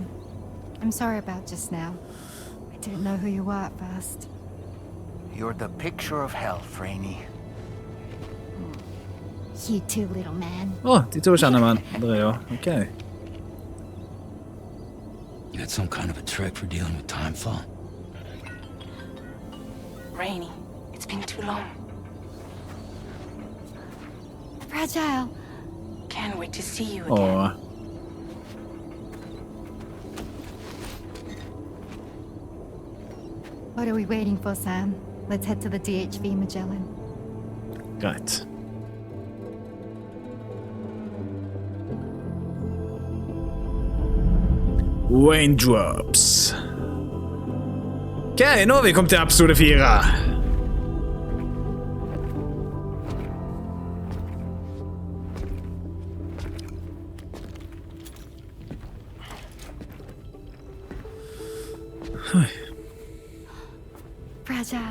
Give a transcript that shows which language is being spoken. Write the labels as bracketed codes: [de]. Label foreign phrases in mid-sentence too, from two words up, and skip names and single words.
[en] I'm sorry about just now. I didn't know who you were at first. You're the picture of health, Rainey. You too, little man. [no] De to kjenner man. Det ja. [en] Okay. You had some kind of a trick for dealing with time fall? Rainey, it's been too long. Fragile. Can't wait to see you again. What are we waiting for, Sam? Let's head to the DHV Magellan. [no] Greit. Raindrops. Ok, nå har vi kommet til episode 4. Fragile.